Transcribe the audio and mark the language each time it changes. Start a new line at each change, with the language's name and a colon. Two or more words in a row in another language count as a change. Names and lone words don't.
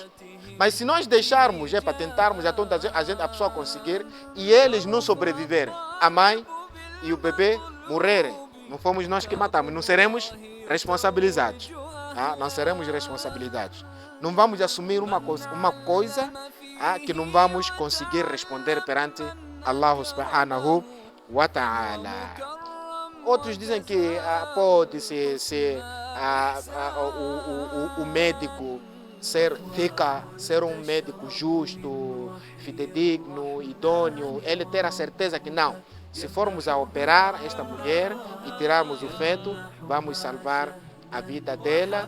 Portuguese: Mas se nós deixarmos, para tentarmos a pessoa conseguir e eles não sobreviverem, a mãe e o bebê morrerem, não fomos nós que matamos, não seremos responsabilizados. Não seremos responsabilizados. Não vamos assumir uma coisa que não vamos conseguir responder perante Allah
Arabic: سبحانه وتعالى.
Portuguese: Outros dizem que pode ser o médico ser um médico justo, fidedigno, idôneo, ele ter a certeza que não. Se formos a operar esta mulher e tirarmos o feto, vamos salvar a vida dela.